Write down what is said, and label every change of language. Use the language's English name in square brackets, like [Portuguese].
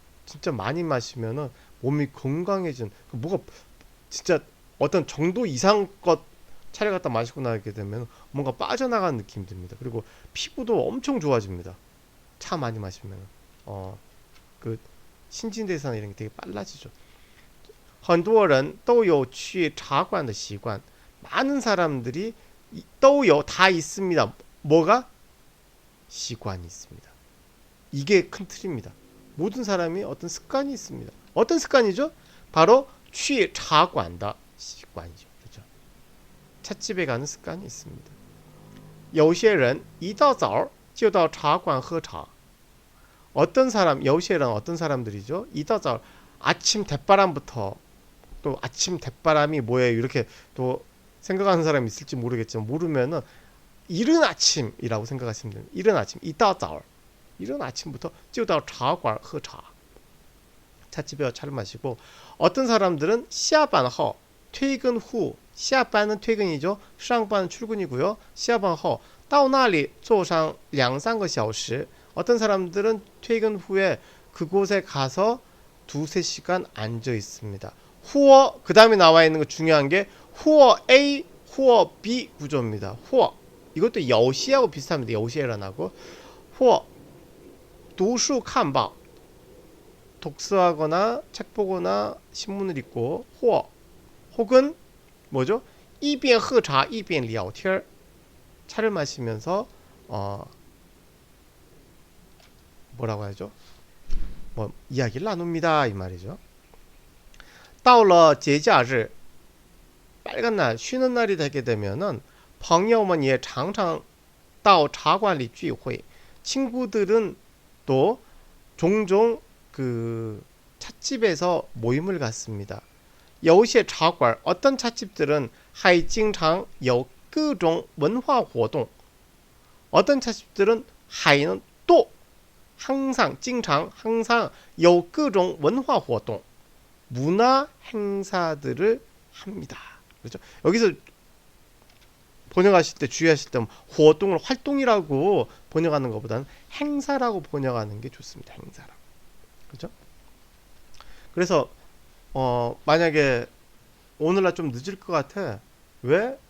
[Korean] 진짜 많이 마시면은 몸이 건강해진 뭐가 진짜 어떤 정도 이상껏 차를 갖다 마시고 나게 되면 뭔가 빠져나간 느낌이 듭니다. 그리고 피부도 엄청 좋아집니다. 차 많이 마시면 그 신진대사나 이런 게 되게 빨라지죠. [Chinese] 很多人都有去茶馆的习惯. [Korean] 많은 사람들이 都有 다 있습니다. 뭐가? 习惯이 있습니다. 이게 큰 틀입니다. 모든 사람이 어떤 습관이 있습니다. 어떤 습관이죠? [Chinese] 바로 去茶馆的习惯이죠. [Korean] 그렇죠? 찻집에 가는 습관이 있습니다. [Chinese] 有些人一大早就到茶馆喝茶. [Korean] 어떤 사람, [Chinese] 有些人 [Korean] 어떤 사람들이죠? [Chinese] 一大早 [Korean] 아침 대바람부터 또 아침 대바람이 뭐예요? 이렇게 또 생각하는 사람이 있을지 모르겠지만 모르면은 이른 아침이라고 생각하시면 됩니다. 이른 아침, [Chinese] 一大早 [Korean] 이른 아침부터 [Chinese] 就到茶馆喝茶. [Korean] 찻집에 와서 차를 마시고 어떤 사람들은 [Chinese] 下班后 [Korean] 퇴근 후 下班은 퇴근이죠. 上班 출근이고요. [Chinese] 下班后到那里坐上2、3个小时. [Korean] 어떤 사람들은 퇴근 후에 그곳에 가서 2, 3시간 앉아 있습니다. 후어 그 다음에 나와 있는 거 중요한 게 후어 A, 후어 B 구조입니다. 후어 이것도 여시하고 비슷합니다. 여시에란하고 후어 [Chinese] 读书看报 [Korean] 독서하거나 책 보거나 신문을 읽고 후어 혹은 뭐죠? [Chinese] 一边喝茶一边聊天 [Korean] 차를 마시면서 뭐라고 하죠? 뭐 이야기를 나눕니다 이 말이죠. [Chinese] 到了节假日 [Korean] 빨간 날 쉬는 날이 되게 되면은 [Chinese] 朋友们也常常到茶馆里聚会 [Korean] 친구들은 또 종종 그 찻집에서 모임을 갖습니다. [Chinese] 有些茶馆 [Korean] 어떤 찻집들은 [Chinese] 还经常有各种文化活动 어떤 찻집들은 还는 [Korean] 또 항상 [Chinese] 经常 항상 有各种文化活动 [Korean] 문화 행사들을 합니다. 그렇죠? 여기서 번역하실 때 주의하실 때活동을 활동이라고 번역하는 것보다는 행사라고 번역하는 게 좋습니다. 행사라고. 그렇죠? 그래서 만약에 오늘날 좀 늦을 것 같아. 왜?